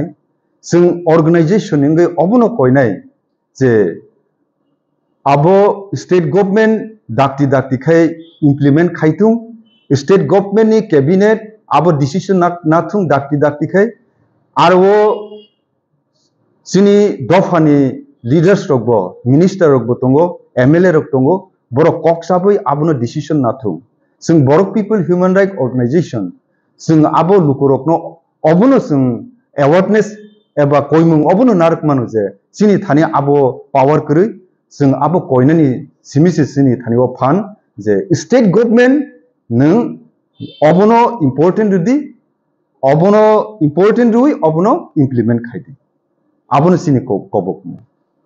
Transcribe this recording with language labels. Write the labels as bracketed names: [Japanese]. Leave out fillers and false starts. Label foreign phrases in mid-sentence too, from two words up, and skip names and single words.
[Kok Borok] जों अर्गेनाइजेशन हिंगाय अबनो कोयनाय जे आबो [English] state government [Kok Borok] दाक्ति दाक्ति खाय इम्प्लीमेंट खायतुं [English] state government [Kok Borok] नि कैबिनेट आबो डिसीजन नाथुं दाक्ति दाक्ति खाय आरो सिनि दफानि लीडर्स रखबो मिनिस्टर रखबो तंगो एमएलए रख तंगो बर कक्साबै आबनो डिसीजन नाथुं जों बर [English] people human right organisation [Kok Borok] जों आबो लुकुरकनो अबनो जों अवेयरनेस एबा कोयमुं अबनो नारक मानु जे सिनि थानि आबो पावर करै जों आबो कोयनानि सिमिसे सिनि थानिवा फान जे [English] state government [Kok Borok] नों अबनो इम्पोर्टेंट रुदि अबनो इम्पोर्टेंट रुई अबनो इम्प्लीमेंट खायदि आबनो सिनि कबक